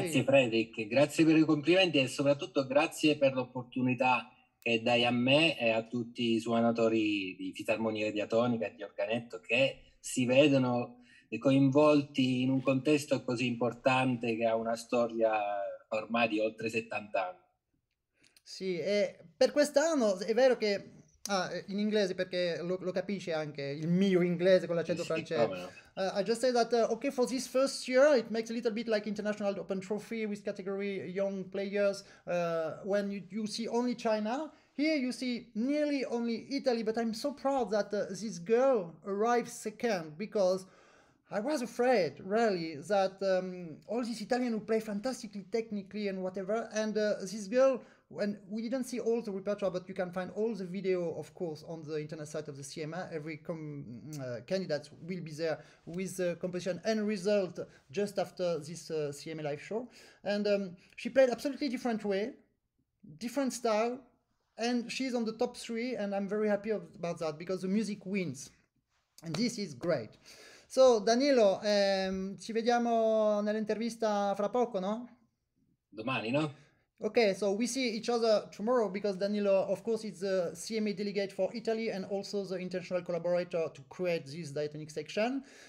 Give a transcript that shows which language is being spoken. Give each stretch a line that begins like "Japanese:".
Italian: Grazie Frederick, grazie per i complimenti e soprattutto grazie per l'opportunità che dai a me e a tutti i suonatori di fisarmonia diatonica e di organetto che si vedono coinvolti in un contesto così importante che ha una storia ormai di oltre 70 anni. Sì, e per quest'anno è vero che in inglese perché lo capisce anche il mio inglese con l'accento francese. No.
English: I just say that okay, for this first year it makes a little bit like International Open Trophy with category young players when you see only China. Here you see nearly only Italy, but I'm so proud that this girl arrived second because I was afraid, really, that all these Italians who play fantastically technically and whatever, and this girl, when we didn't see all the repertoire, but you can find all the video, of course, on the internet site of the CMA. Every candidate will be there with the composition and result just after this CMA live show. And she played absolutely different way, different style, and she's on the top 3, and I'm very happy about that because the music wins, and this is great.
Italian: So, Danilo, ci vediamo nell'intervista fra poco, no? Domani, no?
English: Okay, so we see each other tomorrow because Danilo, of course, is the CMA delegate for Italy and also the international collaborator to create this diatonic section.